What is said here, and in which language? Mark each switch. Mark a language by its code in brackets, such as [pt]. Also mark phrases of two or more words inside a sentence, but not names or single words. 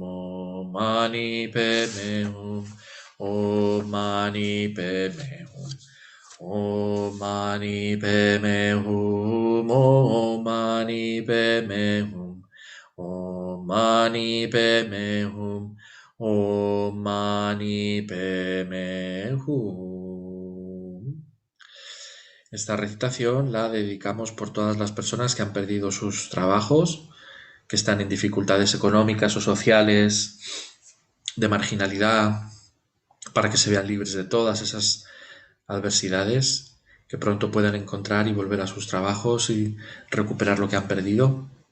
[sa] Om Mani Padme Hum, Om Mani Padme Hum, Om Mani Padme Hum, Om Mani Padme Hum, Om Mani Padme Hum, Om Mani Padme Hum. [es] Esta recitación la dedicamos por todas las personas que han perdido sus trabajos, que están en dificultades económicas o sociales, de marginalidad, para que se vean libres de todas esas adversidades, que pronto puedan encontrar y volver a sus trabajos y recuperar lo que han perdido.